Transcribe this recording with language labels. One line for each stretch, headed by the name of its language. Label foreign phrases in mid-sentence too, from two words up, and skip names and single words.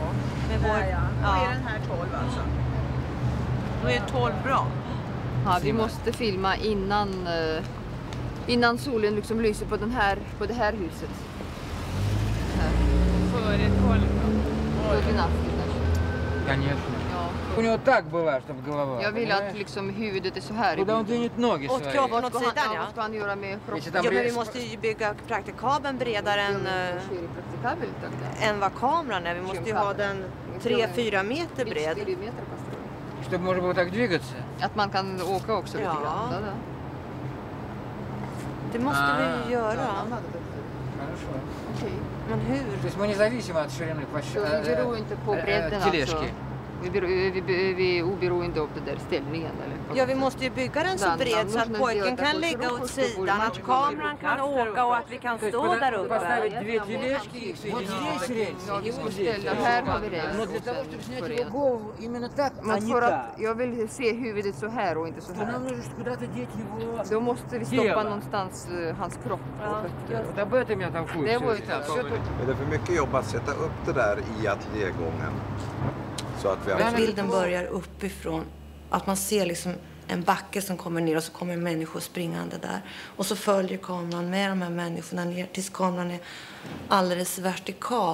Swedish: Med vår... Då är den här 12 alltså. Då är 12 bra. Ja, vi måste filma innan solen liksom lyser på det här huset. Före 12.
Russian: Конечно. У него так была, чтобы голова.
Swedish: Jag vill att liksom huvudet är så här.
Russian: Куда он денет ноги
Swedish: Åt
Russian: свои?
Swedish: kroppen åt sidan, ja. Vad ska han göra med kroppen?
Russian: Если там
Swedish: Ja, men vi
Russian: рез-
Swedish: måste ju bygga praktikabeln bredare än vad kameran är. Vi måste ju ha den 3-4 meter bred.
Russian: Чтобы можно было так двигаться.
Swedish: Att man kan åka också lite Ja. grann. Ja. Det måste vi ju göra.
Russian: Хорошо.
Swedish: Okej. Men hur?
Russian: То есть мы независимо от ширины
Swedish: Så vi beror inte på bredden alltså.
Russian: тележки.
Swedish: Vi är oberoende av den där ställningen eller? Ja, vi måste ju bygga den så bred så att pojken kan ligga åt sidan, att kameran kan åka och att vi kan stå där uppe.
Russian: Поставить две тележки, вот здесь рельсы, и вот здесь.
Swedish: Här har vi
Russian: Но
Swedish: räls.
Russian: для того, чтобы снять его голову именно так, а
Swedish: Men
Russian: не
Swedish: för
Russian: так,
Swedish: att jag vill se huvudet så här och inte så
Russian: то нам
Swedish: här.
Russian: нужно куда-то деть его.
Swedish: Då måste vi stoppa Dela. någonstans hans kropp.
Russian: Вот об этом я толкую.
Swedish: Det var ju
Russian: всё.
Swedish: så. Är det för mycket jobb att sätta upp det där i ateljégången? Så att vi har... Bilden börjar uppifrån. Att man ser liksom en backe som kommer ner och så kommer människor springande där. Och så följer kameran med de här människorna ner tills kameran är alldeles vertikalt neråt.